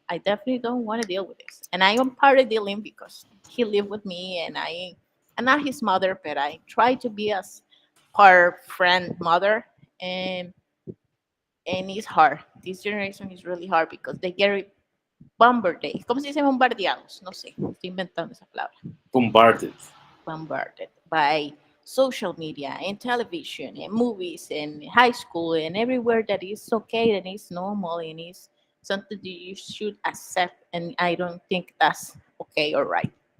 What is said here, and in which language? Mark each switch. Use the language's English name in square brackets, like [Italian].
[English] I definitely don't want to deal with this, and I am part of dealing because he lived with me, and I'm not his mother, but I try to be as part friend mother, and it's hard. This generation is really hard because they get bombarded. [Spanish] ¿Cómo se dice bombardeados? No sé, estoy inventando esa palabra. [English] Bombarded. Bombarded by social media and television and movies and high school and everywhere that is okay and is normal and is something that you should accept. And I don't think that's okay or right.